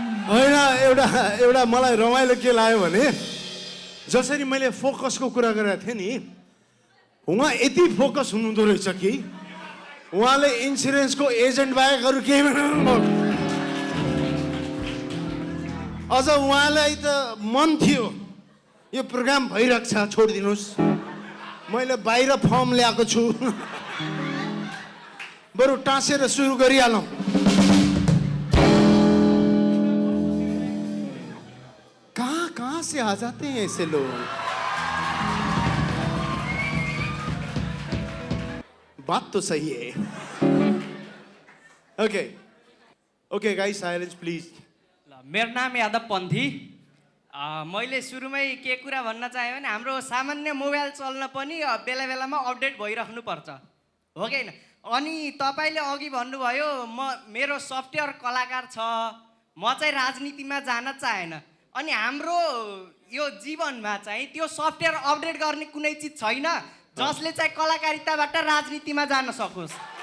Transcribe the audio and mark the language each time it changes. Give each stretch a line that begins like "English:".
Nepali: होइन, एउटा मलाई रमाइलो के लाग्यो भने जसरी मैले फोकसको कुरा गरेको थिएँ नि, उहाँ यति फोकस हुनुहुँदो रहेछ कि उहाँले इन्सुरेन्सको एजेन्ट बाहेक अरू केही भन्नु। अझ उहाँलाई त मन थियो यो प्रोग्राम भइरहेको छ, छोडिदिनुहोस्, मैले बाहिर फर्म ल्याएको छु बरु टाँसेर सुरु गरिहालौँ
Hindi: कहाँ से आ जाते हैं ऐसे लोग बात तो सही है
English: okay okay guys silence please
Nepali: ल मेरो नाम यादव पन्थी मैले सुरुमै के कुरा भन्न चाहेँ भने हाम्रो सामान्य मोबाइल चल्न पनि बेला बेलामा अपडेट भइराख्नुपर्छ हो कि होइन अनि तपाईँले अघि भन्नुभयो मेरो सफ्टवेयर कलाकार छ म चाहिँ राजनीतिमा जान चाहेन अनि हाम्रो यो जीवनमा चाहिँ त्यो सफ्टवेयर अपडेट गर्ने कुनै चिज छैन जसले चाहिँ कलाकारिताबाट राजनीतिमा जान सकोस्